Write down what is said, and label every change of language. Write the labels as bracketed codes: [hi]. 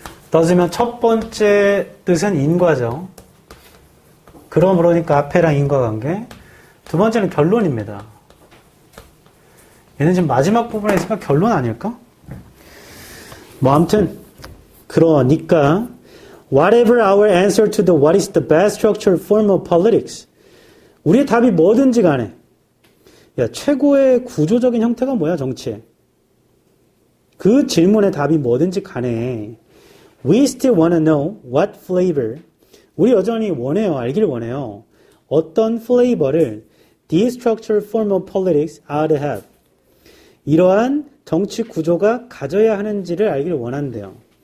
[ko] does면 첫 번째 뜻은 인과죠. 그러니까 앞에랑 인과관계. 두 번째는 결론입니다. 얘는 지금 마지막 부분에 있으니까 결론 아닐까? [en] 아무튼 그러니까 whatever our answer to the what is the best structured form of politics, [ko] 우리의 답이 뭐든지 간에, 야, 최고의 구조적인 형태가 뭐야, 정치에? 그 질문의 답이 뭐든지 간에 [en] we still want to know what flavor, [ko] 우리 여전히 원해요, 알기를 원해요. 어떤 플레이버를 [en] these structured form of politics are to have, [ko] 이러한 정치 구조가 가져야 하는지를 알기를 원한대요.